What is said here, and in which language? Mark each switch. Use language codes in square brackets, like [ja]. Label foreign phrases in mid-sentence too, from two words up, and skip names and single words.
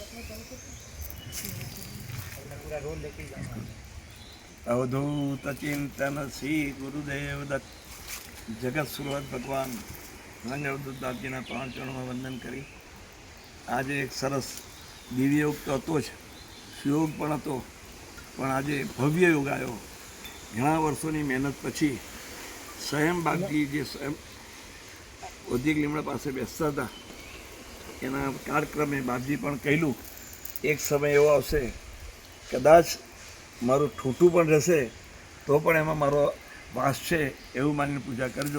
[gu] अवधूत चिंतन श्री गुरुदेव दत्त जगत सुरवत भगवान રંગ અવધૂત દાદજીના 5 ચરણોમાં વંદન કરી આજે એક સરસ દિવ્ય યોગ તો હતો જ, સુયોગ પણ હતો, પણ આજે ભવ્ય યોગ આવ્યો. ઘણા વર્ષોની મહેનત પછી સ્વયં બાગજી જે સ્વયં ઔદ્યોગિક લીમડા પાસે બેસતા હતા એના કાર્યક્રમે બાપજી પણ કહેલું એક સમય એવો આવશે કદાચ મારું ઠૂઠું પણ રહેશે તો પણ એમાં મારો વાસ છે એવું માનીને પૂજા કરજો.